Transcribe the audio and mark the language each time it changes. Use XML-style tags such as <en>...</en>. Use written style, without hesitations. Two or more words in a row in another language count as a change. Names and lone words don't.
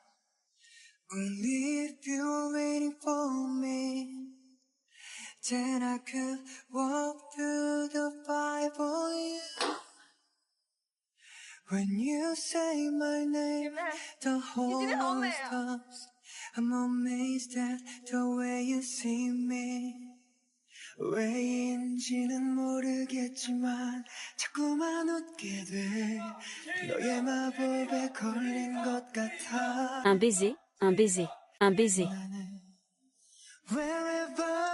<en>Only if you're waiting for me Then I could walk through the fire for you When you say my name The whole world stops I'm amazed at the way you see me</en> <ko>왜인지는 모르겠지만 자꾸만 웃게 돼 너의 마법에 걸린 것 같아</ko> <fr>Un baiser, un baiser, un baiser.</fr> <en>Wherever</en>